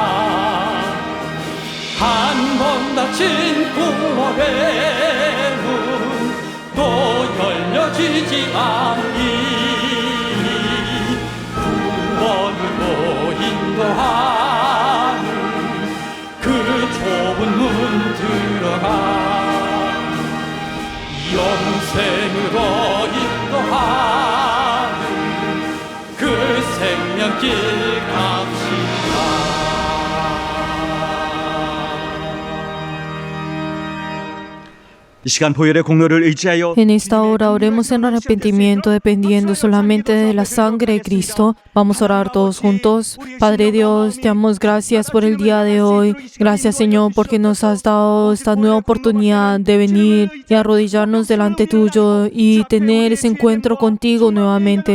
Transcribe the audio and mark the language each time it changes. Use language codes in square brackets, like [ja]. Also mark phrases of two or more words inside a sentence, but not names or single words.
[ko] 한 번 닫힌 구원의 문 또 열려지지 않니 구원으로 인도하는 그 좁은 문 들어가 영생으로 인도하는 그 생명길 갑시다. 이 시간 보혈의 공로를 의지하여 [es] En esta hora oremos en arrepentimiento dependiendo solamente de la sangre de Cristo. Vamos a orar todos juntos. Padre Dios, te damos gracias por el día de hoy. Gracias, Señor, porque nos has dado esta nueva oportunidad de venir y arrodillarnos delante tuyo y tener ese encuentro contigo nuevamente.